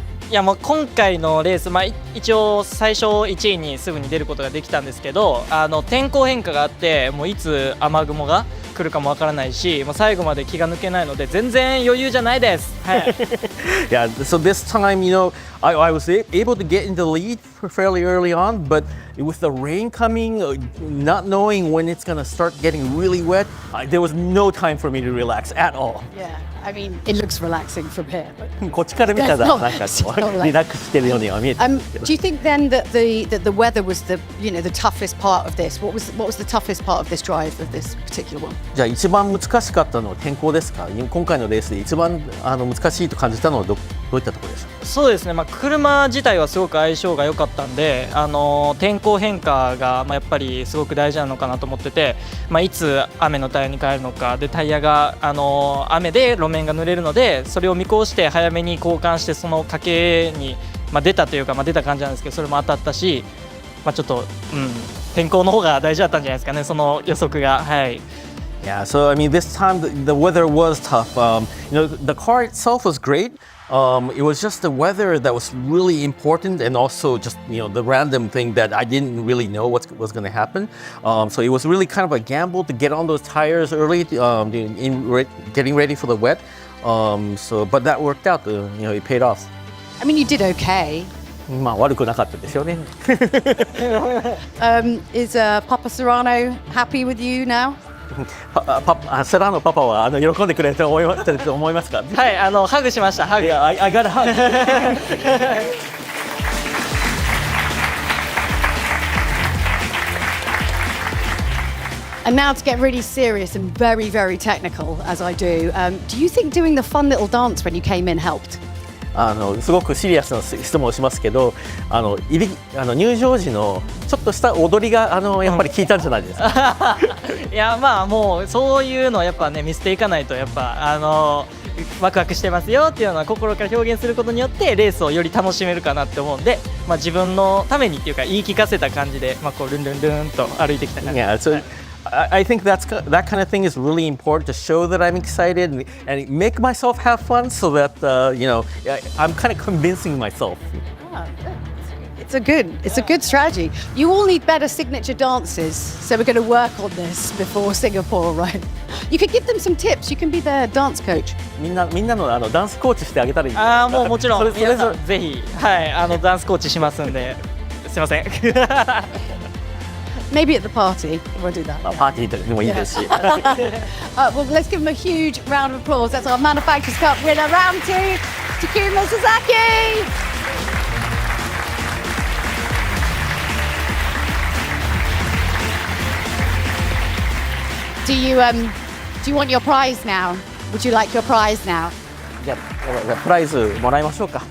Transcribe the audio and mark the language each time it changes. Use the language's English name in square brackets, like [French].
[Japanese] いやもう今回のレース、一応最初1位にすぐに出ることができたんですけど、天候変化があって、もういつ雨雲が来るかもわからないし、もう最後まで気が抜けないので全然余裕じゃないです。はい。 [English] Yeah, so this time, I was able to get in the lead fairly early on, but with the rain coming, not knowing when it's gonna start getting really wet, there was no time for me to relax at all. Yeah, I mean, it looks relaxing from here. [Japanese] こっちから見たら [English] That's not- [Japanese] なんかこ [English] it's not う like- [Japanese] リラックスしてるようには見えてるんですけど [English] Do you think then that the weather was the toughest part of this? What was the toughest part of this drive of this particular one? [Japanese] じゃあ一番難しかったのは天候ですか？今回のレースで一番難しいと感じたのはどういったところでしょうか？そうですね、車自体はすごく相性が良かったんで、天候変化がやっぱりすごく大事なのかなと思ってて、いつ雨のタイヤに変えるのかで、タイヤが雨で路面が濡れるので、それを見越して早めに交換して、その賭けに、出たというか、出た感じなんですけど、それも当たったし、ちょっと、天候の方が大事だったんじゃないですかね、その予測が。はい。 [English] Yeah, so I mean, this time the weather was tough. The car itself was great. It was just the weather that was really important, and also just the random thing that I didn't really know what was going to happen. So it was really kind of a gamble to get on those tires early, getting ready for the wet. But that worked out. It paid off. I mean, you did okay. [Japanese] 悪くなかったですよね。 [English] Is Papa Serrano happy with you now? [Japanese] セラーノパパは喜んでくれると思いますか？はい、ハグしました。ハグ。 [English] Yeah, I got a hug. And now to get really serious and very, very technical, as I do, do you think doing the fun little dance when you came in helped? [Japanese] すごくシリアスな質問をしますけど、入場時のちょっとした踊りがやっぱり効いたんじゃないですか？いやもうそういうのをやっぱね見せていかないと、やっぱワクワクしてますよっていうのは心から表現することによってレースをより楽しめるかなって思うんで、自分のためにっていうか言い聞かせた感じで、こうルンルンルンと歩いてきた感じ。 [English] Yeah, so I think that kind of thing is really important to show that I'm excited and make myself have fun, so that I'm kind of convincing myself. It's a good strategy. You all need better signature dances, so we're going to work on this before Singapore, right? You could give them some tips. You can be their dance coach. [Japanese] みんなのダンスコーチしてあげたらいいですか？もうもちろん。それぞれぜひダンスコーチしますんで、すいません。 [English] Maybe at the party, we'll do that. [Japanese] パーティーでもいいですし。 [English] Well, let's give them a huge round of applause. That's our Manufacturers Cup winner, round 2, Takuma Sasaki. Do you want your prize now? Would you like your prize now? [Japanese] じゃあプライズもらいましょうか。